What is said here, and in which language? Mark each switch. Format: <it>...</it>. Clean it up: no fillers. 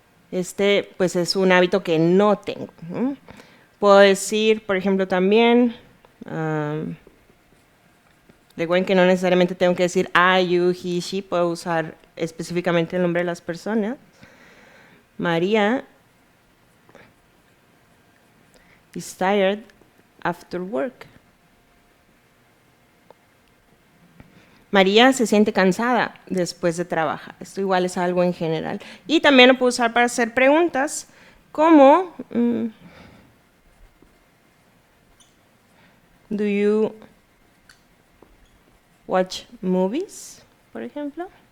<es>Este, pues, es un hábito que no tengo. Puedo decir, por ejemplo, también, recuerden que no necesariamente tengo que decir</es> <en>I, you, he, she.</en> <es>Puedo usar específicamente el nombre de las personas.</es> <en>María is tired after work.</en> <es>María se siente cansada después de trabajar. Esto igual es algo en general. Y también lo puedo usar para hacer preguntas como</es> <en>do you watch movies,</en> <es>por ejemplo?</es>